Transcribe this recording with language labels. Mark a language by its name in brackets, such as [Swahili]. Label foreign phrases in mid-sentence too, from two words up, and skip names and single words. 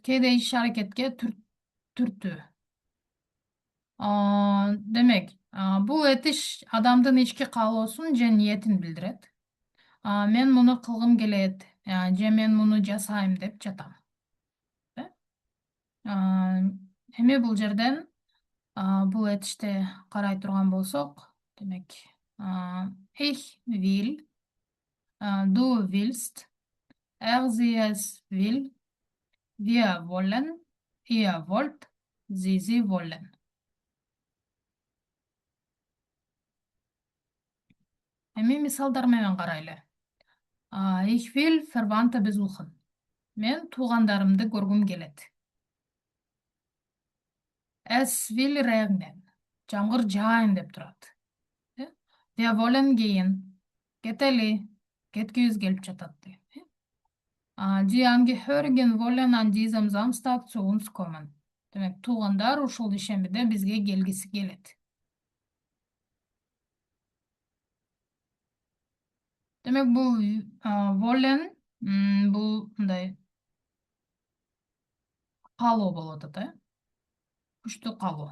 [Kyrgyz] Кээде иш аракетке түртүү. Демек, бул этиш адамдын ички каалоосун же ниетин билдирет. Мен муну кылгым келет, же мен муну жасайм деп жатам. Эми бул жерден бул этиште карай турган болсок, демек, [German] ich will, du willst, sie es will, wir wollen, ihr wollt, sie wollen. [Kyrgyz] Эми мисалдар менен карайлы. [German] Ich will Verwandte besuchen. [Kyrgyz] Мен туугандарымды көргүм келет. [German] Es will regnen. [Kyrgyz] Жамгыр жаайын деп турат. [German] Wir wollen gehen. [Kyrgyz] Кетели. Кеткибиз келип жатат деген. [German] Die Angehörigen wollen an diesem Samstag zu uns kommen. [Kyrgyz] Демек, туугандар ушул ишембиде бизге келгиси келет. Демек, бул wollen, бул мындай каалоо болот ата, күчтүү каалоо.